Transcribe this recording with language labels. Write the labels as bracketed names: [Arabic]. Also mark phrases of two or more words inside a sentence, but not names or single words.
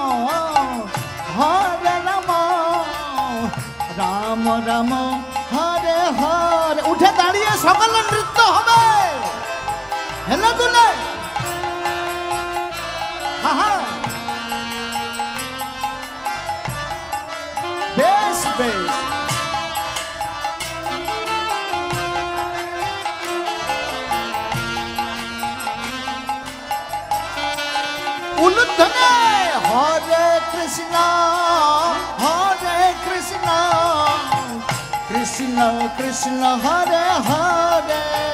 [Sanskrit] राम राम हरे हरे [Bangla] উঠে দাঁড়িয়ে সকলে নৃত্য হবে হেলে দুলে হা বেশ বেশ উলুধ্বনে [Sanskrit] হরে কৃষ্ণ কৃষ্ণ কৃষ্ণ হরে হরে